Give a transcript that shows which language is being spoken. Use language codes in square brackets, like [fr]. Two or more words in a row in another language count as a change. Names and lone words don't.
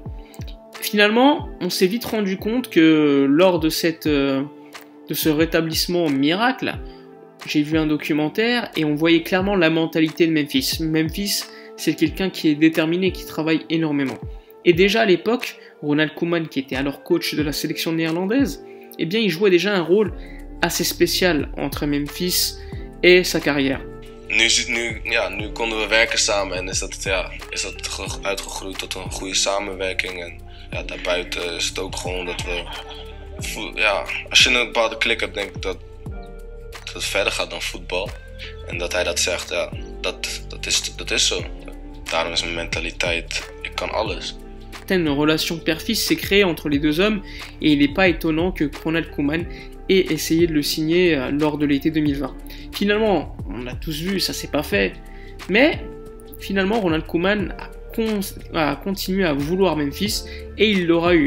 [fr] Finalement, on s'est vite rendu compte que lors de ce rétablissement miracle, j'ai vu un documentaire et on voyait clairement la mentalité de Memphis. Memphis, c'est quelqu'un qui est déterminé, qui travaille énormément. Et déjà à l'époque, Ronald Koeman, qui était alors coach de la sélection néerlandaise, eh bien il jouait déjà un rôle assez spécial entre Memphis et sa carrière. [nl] Nu konden we werken samen en is dat uitgegroeid tot een goede samenwerking. En ja, daarbuiten is het ook gewoon dat we... Ja, als je een bepaalde klik hebt, denk ik dat het verder gaat dan voetbal. En dat hij dat zegt, ja, dat is zo. Daarom is mijn mentaliteit, ik kan alles. [fr] Une relation père-fils s'est créée entre les deux hommes et il n'est pas étonnant que Ronald Koeman ait essayé de le signer lors de l'été 2020. Finalement, on l'a tous vu, ça s'est pas fait, mais finalement Ronald Koeman a continué à vouloir Memphis et il l'aura eu.